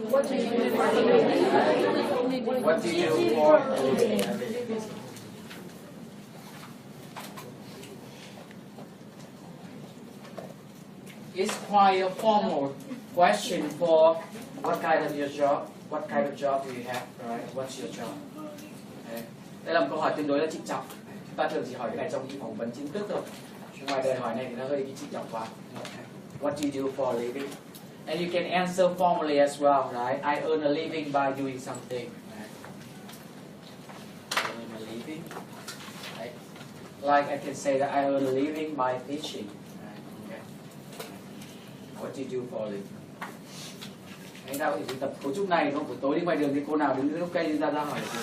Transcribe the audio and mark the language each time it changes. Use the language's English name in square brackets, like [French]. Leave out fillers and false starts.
[English] What do you do for a living? What do you do for a living? It's quite a formal question for what kind of your job. What kind of job do you have, right? What's your job? [Vietnamese] Đây là một câu hỏi tương đối là trịnh trọng. Chúng ta thường chỉ hỏi cái này trong khi phỏng vấn chính thức thôi. Ngoài đời hỏi này thì nó hơi trịnh trọng quá. [English] What do you do for a living? And you can answer formally as well, right? I earn a living by doing something. Right? I earn a living. Right? Like I can say that I earn a living by teaching. Right? Okay. What do you do for a living? [Vietnamese] Anh ta có thể tập cấu trúc này không? Buổi tối đi ngoài đường thì cô nào đứng dưới gốc cây ra hỏi.